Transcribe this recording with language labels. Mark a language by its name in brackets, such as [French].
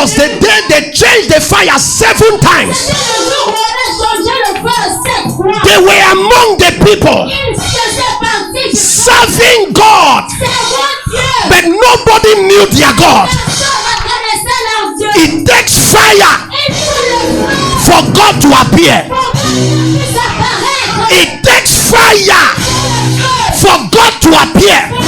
[English] was the day they changed the fire 7 times. [French] c'était le jour où on a changé le feu 7 fois. [English] They were among the people [French] Ils faisaient partie du [English] serving God, [French] servant Dieu. [English] but nobody knew their God. [French] Personne ne connaissait leur Dieu. [English] It takes fire [French] Il faut le feu [English] for God to appear. [French] pour qu'il puisse apparaître. [English] It takes fire for God to appear.